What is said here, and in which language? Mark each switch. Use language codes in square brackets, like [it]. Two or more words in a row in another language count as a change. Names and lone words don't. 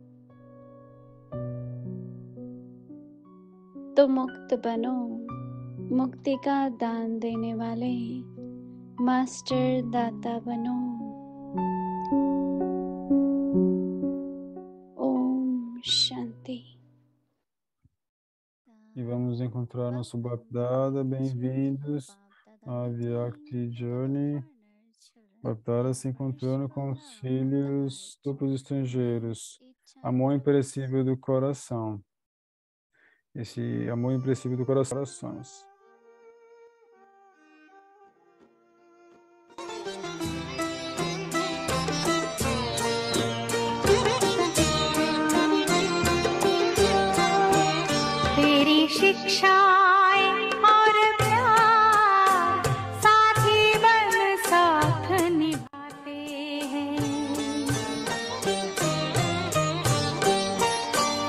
[hi] तो मुक्त बनो, मुक्ति का दान देने वाले मास्टर दाता बनो। ओम शांति. [pt] E vamos encontrar nosso Bapdada. Bem-vindos à Vyakti Journey. Bapdada se encontrando com os filhos duplos estrangeiros. Amor imperecível do coração. Esse amor imperecível do corações. [hi] तेरी शिक्षाएं और प्यार साथी बन साथ निभाते हैं।